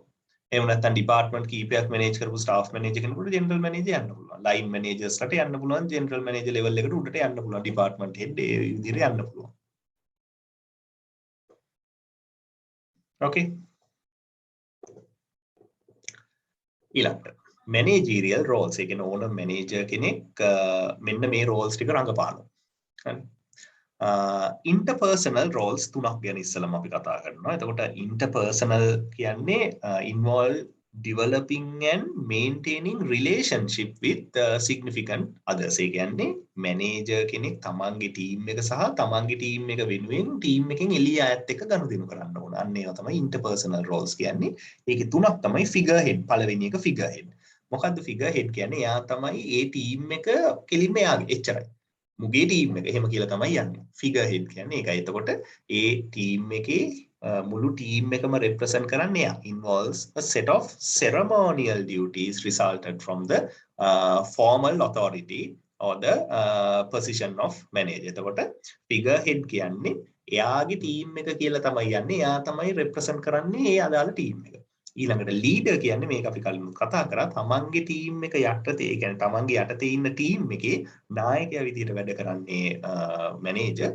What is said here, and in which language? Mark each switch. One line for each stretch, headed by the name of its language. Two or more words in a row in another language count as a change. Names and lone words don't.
Sinhala: එහෙම නැත්නම් ඩිපාර්ට්මන්ට් කීපයක් මැනේජ් කරපු
English: staff manager
Sinhala: කෙනෙකුට
English: general manager
Sinhala: යන්න පුළුවන්.
English: line managers
Sinhala: යන්න පුළුවන්
English: general manager level
Sinhala: එකට උඩට යන්න පුළුවන්.
English: department head
Sinhala: ඒ විදිහට යන්න පුළුවන්. ඕකේ. ඊළඟට
English: managerial roles
Sinhala: ඒ කියන්නේ ඕන මැනේජර් කෙනෙක් මෙන්න මේ roles ටික රඟපානවා. හරි.
English: interpersonal roles
Sinhala: තුනක් ගැන ඉස්සෙල්ලාම අපි කතා කරනවා.
English: එතකොට interpersonal කියන්නේ involve developing and maintaining relationship with significant others.
Sinhala: ඒ කියන්නේ මැනේජර් කෙනෙක් තමන්ගේ ටීම් එක සහ තමන්ගේ ටීම් එක වෙනුවෙන් ටීම් එකෙන් එළිය අයත් එක්ක ගනුදෙනු කරන්න ඕන. අන්න ඒවා තමයි
English: interpersonal roles
Sinhala: කියන්නේ. ඒකේ තුනක් තමයි
English: figure head.
Sinhala: පළවෙනි එක
English: figure head.
Sinhala: මොකද්ද
English: figure head
Sinhala: කියන්නේ? එයා තමයි ඒ ටීම් එක කෙලින්ම එයාගේ එච්චරයි. මුගේ ටීම් එක එහෙම කියලා තමයි යන්නේ.
English: figure head
Sinhala: කියන්නේ ඒකයි. එතකොට ඒ ටීම් එකේ මුළු ටීම් එකම represent කරන්නේ එයා.
English: Involves a set of ceremonial duties resulted from the formal authority or the position of manager.
Sinhala: එතකොට
English: figure head
Sinhala: කියන්නේ එයාගේ ටීම් එක කියලා තමයි යන්නේ. එයා තමයි represent කරන්නේ ඒ අදාළ ටීම් එක. ඊළඟට ලීඩර් කියන්නේ මේක අපි කලින් කතා කරා තමන්ගේ ටීම් එක යටතේ ඒ කියන්නේ තමන්ගේ යටතේ ඉන්න ටීම් එකේ නායකයා විදිහට වැඩ කරන්නේ මැනේජර්.